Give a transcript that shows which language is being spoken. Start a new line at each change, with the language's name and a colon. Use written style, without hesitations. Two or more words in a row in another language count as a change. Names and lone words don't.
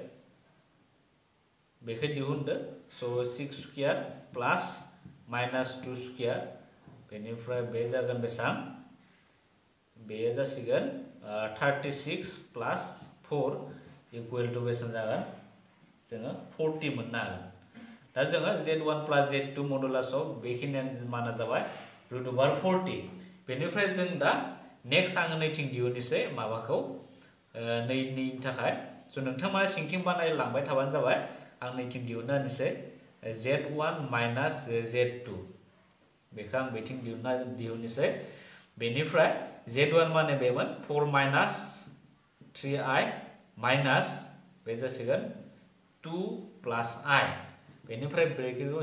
Bodo: बेखौ दिहुनदो स'
English: 6 square plus minus 2 square
Bodo: बेनिफ्राय बे जागोन बेसेबां बेयो जासिगोन
English: 36 plus 4 equal to
Bodo: बेसेबां जागोन जोङो 40 मोननो हागोन दा जोङो
English: z1 plus z2 modulus of
Bodo: बेखिनियानो माना जाबाय √40 बेनिफ्राय जों दा नेक्स्ट आङो नैथिं दिहुननोसै माबाखौ नैनि थाखाय स' नोंथाङा सिंथिं बानायलांबाय थाबानो जाबाय आं नैथिं दिहुनना होनोसै
English: z1 minus z2
Bodo: बेखौ आं बेथिं दिहुननोसै बेनिफ्राय z1 माने बेमोन
English: 4 minus 3i minus
Bodo: बे जासिगोन
English: 2 plus i
Bodo: बेनिफ्राय ब्रेकेटखौ